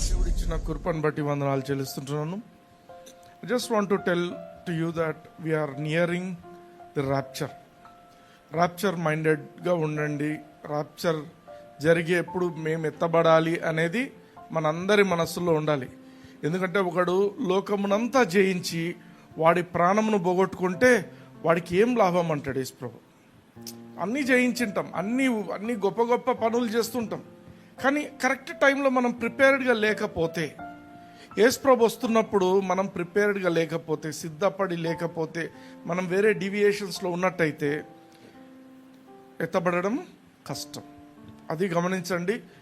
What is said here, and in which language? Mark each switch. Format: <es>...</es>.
<te>ఇచ్చిన కృపను బట్టి వందనాలు చెల్లిస్తుంటున్నాను.</te> <en>I just want to tell to you that we are nearing the rapture.</en> <te>Rapture మైండెడ్గా ఉండండి. రాప్చర్ జరిగేప్పుడు మేము ఎత్తబడాలి అనేది మనందరి మనస్సులో ఉండాలి. ఎందుకంటే ఒకడు లోకమునంతా జయించి వాడి ప్రాణమును పోగొట్టుకుంటే వాడికి ఏం లాభం అంటాడు యేసు ప్రభు. అన్నీ జయించింటాం, అన్ని గొప్ప గొప్ప పనులు చేస్తుంటాం, కానీ కరెక్ట్ టైంలో మనం ప్రిపేర్డ్గా లేకపోతే, యేసు ప్రభు వస్తున్నప్పుడు మనం ప్రిపేర్డ్గా లేకపోతే, సిద్ధపడి లేకపోతే, మనం వేరే డీవియేషన్స్లో ఉన్నట్టయితే ఎత్తబడడం కష్టం. అది గమనించండి.</te>